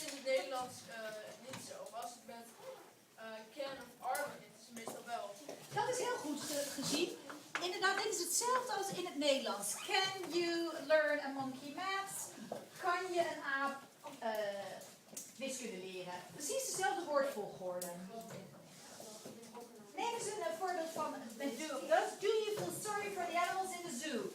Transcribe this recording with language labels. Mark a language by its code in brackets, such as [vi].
[nl] het in het Nederlands niet zo. Maar als het met can of are begint, is het meestal wel. Dat is heel goed gezien. Inderdaad, dit is hetzelfde als in het Nederlands. [en] Can you learn a monkey maths? [nl] Kan je een aap wiskunde leren? Precies dezelfde woordvolgorde. Neem eens een voorbeeld van met do. [en] Do you feel sorry for the animals in the zoo?